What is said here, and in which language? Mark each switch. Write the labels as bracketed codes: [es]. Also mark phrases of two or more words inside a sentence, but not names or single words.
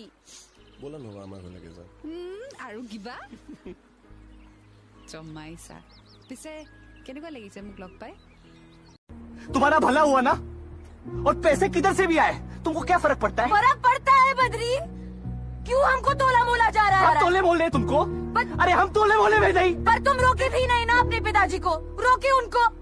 [as] বলা নহবা আমাৰ ঘৰলৈকে যাওঁ। আৰু কিবা? জমাইছা। পিছে কেনেকুৱা লাগিছে মোক লগ পাই? [hi] तुम्हारा भला हुआ ना, और पैसे किधर से भी आए तुमको क्या फर्क पड़ता है? फर्क पड़ता है बद्री, क्यों हमको तोला मोला जा रहा है? हम तोले बोल रहे तुमको? अरे हम तोले बोले में नहीं। पर तुम रोके भी नहीं ना अपने पिताजी को, रोके उनको।